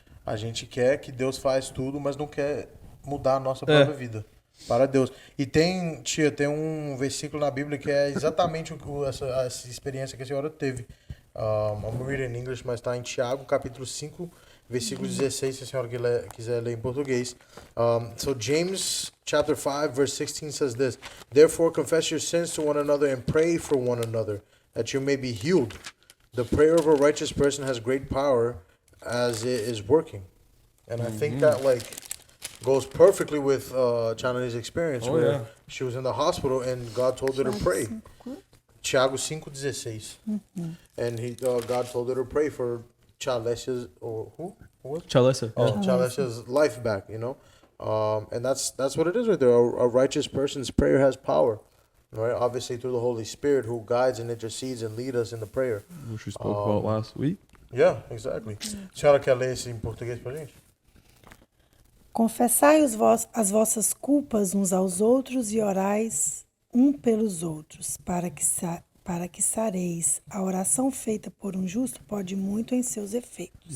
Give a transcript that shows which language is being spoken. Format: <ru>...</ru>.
<pt>A gente quer que Deus faz tudo, mas não quer mudar a nossa própria vida para Deus. E tem um versículo na Bíblia que é exatamente essa experiência que a senhora teve.</pt> <en>I'm reading in English,</en> <pt>mas está em Tiago, capítulo 5, versículo 16, se a senhora quiser ler em português.</pt> <en>So James chapter 5, verse 16 says this, Therefore confess your sins to one another and pray for one another, that you may be healed. The prayer of a righteous person has great power as it is working. And I think that goes perfectly with Chanani's experience, where she was in the hospital and God told her to pray. Tiago 5:16. And God told her to pray for Chalesia's, or who was it? Chalessa. Chalesia's life back, you know. And that's what it is right there. A righteous person's prayer has power, right? Obviously through the Holy Spirit who guides and intercedes and leads us in the prayer. Which we spoke about last week. Yeah, exactly.</en> <pt>A senhora quer ler isso em português pra gente? Confessai as vossas culpas uns aos outros e orais um pelos outros, para que sareis. A oração feita por um justo pode muito em seus efeitos.</pt>